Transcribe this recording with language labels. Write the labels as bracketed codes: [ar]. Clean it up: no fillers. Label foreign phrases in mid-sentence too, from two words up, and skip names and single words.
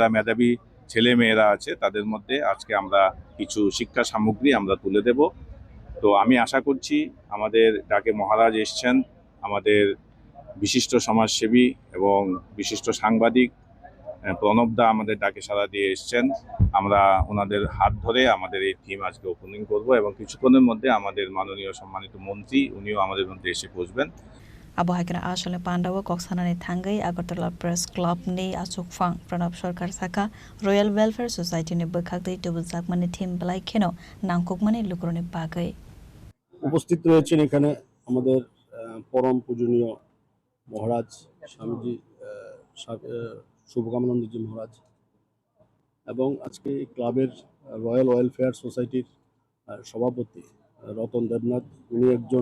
[bn] মেধাবী ছেলেমেয়েরা আছে তাদের মধ্যে আজকে আমরা কিছু শিক্ষা সামগ্রী আমরা তুলে দেব তো আমি আশা করছি আমাদের ডাকে মহারাজ এসছেন আমাদের বিশিষ্ট সমাজসেবী এবং বিশিষ্ট সাংবাদিক প্রণবদা আমাদের ডাকে সাড়া দিয়ে এসছেন আমরা ওনাদের হাত ধরে আমাদের এই থিম আজকে ওপেনিং করব এবং কিছুক্ষণের মধ্যে আমাদের মাননীয় সম্মানিত মন্ত্রী উনিও আমাদের মধ্যে এসে পৌঁছবেন [trp] Abohakira Ashalni Pandaw Koksanani Thangai Agartala Press Club ni Asukfang Pranab Sarkar Saka Royal Welfare Society ni Bekhakdei Tubuzakmani Thim Blai Kheno Nangkukmani Lukroni Bagai [bn] উপস্থিত রয়েছেন এখানে আমাদের পরম পূজনীয় মহারাজ স্বামীজি শুভকামানন্দজি মহারাজ এবং আজকে ক্লাবের রয়্যাল ওয়েলফেয়ার সোসাইটির সভাপতি রতন দেবনাথ উনি একজন